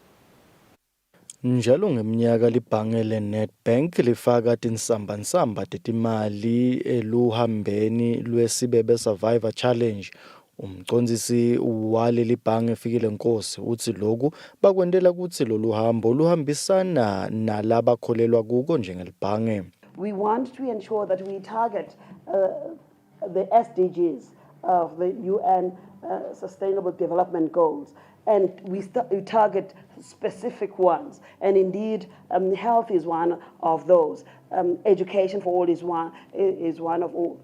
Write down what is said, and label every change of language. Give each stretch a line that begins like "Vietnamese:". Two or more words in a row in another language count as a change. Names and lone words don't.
Swati: Njalo ngeminyaka libhange leNedbank lifaka tinsambansamba tetimali eluhambeni lwesibebe Survivor Challenge. Umcondzisi wale libhange Fikile Nkosi uthi lokhu bakwendela kutsi lolu hambo luhambisana nalabakholelwa kuko njengelibhange.
English: We want to ensure that we target the SDGs of the UN Sustainable Development Goals, and we target specific ones, and indeed health is one of those. Education for all is one of all.